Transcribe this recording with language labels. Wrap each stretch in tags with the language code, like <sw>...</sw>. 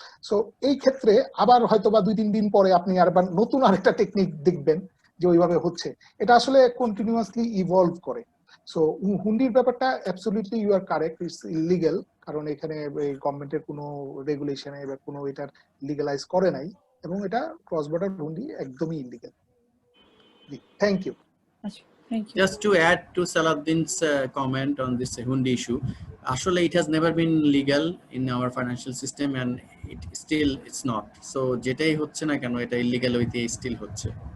<bn>So এই ক্ষেত্রে আবার হয়তো বা 2-3 দিন পরে আপনি আবার নতুন আরেকটা টেকনিক দেখবেন যে ওইভাবে হচ্ছে। এটা আসলে কন্টিনিউয়াসলি ইভলভ করে। সো হুন্ডির ব্যাপারটা</bn> <en>absolutely you are correct, it's illegal,</en> <bn>কারণ এখানে গভর্নমেন্টের কোনো রেগুলেশনে বা কোনো এটার লিগালাইজ করে নাই, এবং এটা ক্রস বর্ডার হুন্ডি একদমই illegal.</bn> <en>Thank you. Just to add to Salahuddin's comment on this Hundi issue, actually it has never been legal in our financial system, and it's not.</en> <bn>So যেটাই হচ্ছে না কেন এটা illegal হইতে still হচ্ছে।</bn>